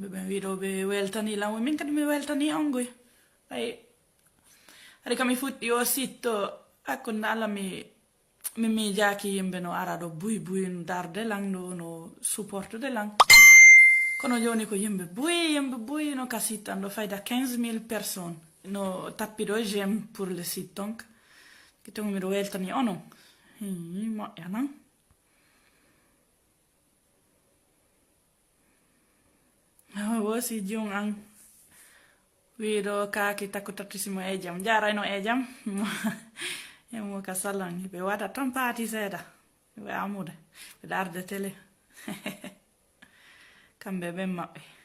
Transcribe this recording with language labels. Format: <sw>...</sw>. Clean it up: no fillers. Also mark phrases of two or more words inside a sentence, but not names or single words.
<ff>ɓen wiɗo ɓe weltani lam min kadi mi weltani on goy ay haɗi kam mi fuɗɗi o sitto hakkunde allah mi miijaki yimɓe no ara ɗo buy no darde lan ɗo no supportude lan kono joni ko yimɓe buy no ka site tan ɗo fayda 15 000 personnes no tappi ɗo</ff> <fr>j'aime pour le site</fr> <ff>donc kittongo miɗo weltani onon moƴƴa nan wosi jung an wiɗo kaaki takko tattisimo e jam jarayno e jam emo ka salan ɓe waɗa tan paati seeɗa ɓe amude ɓe darde télé kamɓe ɓen maɓɓe</ff>